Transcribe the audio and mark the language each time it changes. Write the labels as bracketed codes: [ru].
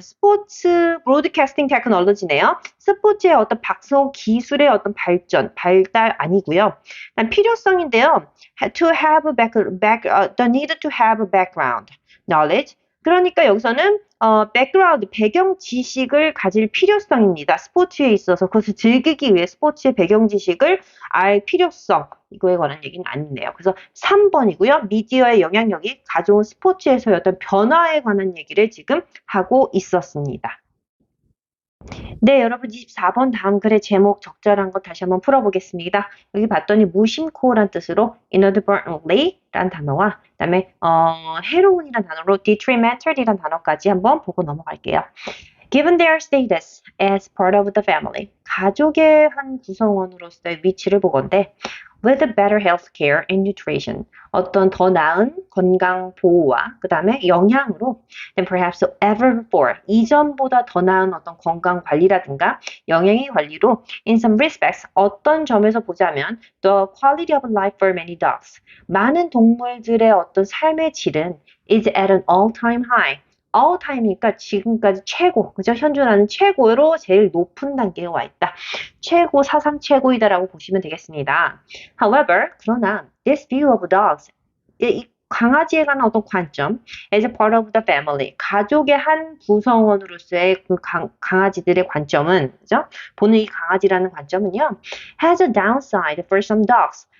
[ko] 스포츠 브로드캐스팅 테크놀로지네요. 스포츠의 어떤 방송 기술의 어떤 발달 아니고요. 필요성인데요. [en] To have the need to have background knowledge. [ko] 그러니까 여기서는 background, 배경 지식을 가질 필요성입니다. 스포츠에 있어서 그것을 즐기기 위해 스포츠의 배경 지식을 알 필요성, 이거에 관한 얘기는 아니네요. 그래서 3번이고요. 미디어의 영향력이 가져온 스포츠에서의 어떤 변화에 관한 얘기를 지금 하고 있었습니다. 네, 여러분 24번 다음 글의 제목 적절한 거 다시 한번 풀어보겠습니다. 여기 봤더니 무심코란 뜻으로 inadvertently 란 단어와 그다음에 해로운이란 단어로 detrimental이란 단어까지 한번 보고 넘어갈게요. [en] Given their status as part of the family, [ko] 가족의 한 구성원으로서의 위치를 보건대 [en] with better health care and nutrition, [ko] 어떤 더 나은 건강 보호와 그 다음에 영양으로 [en] than perhaps ever before, [ko] 이전보다 더 나은 어떤 건강 관리라든가 영양의 관리로 [en] in some respects, [ko] 어떤 점에서 보자면 [en] the quality of life for many dogs, [ko] 많은 동물들의 어떤 삶의 질은 [en] is at an all-time high, all time [ko] 이니까 지금까지 최고, 그죠? 현존하는 최고로 제일 높은 단계에 와 있다. 최고, 사상 최고이다라고 보시면 되겠습니다. [en] However, [ko] 그러나 [en] this view of dogs, [ko] 이 강아지에 관한 어떤 관점, [en] as a part of the family, [ko] 가족의 한 구성원으로서의 그 강아지들의 관점은, 그죠? 보는 이 강아지라는 관점은요, [en] has a downside for some dogs.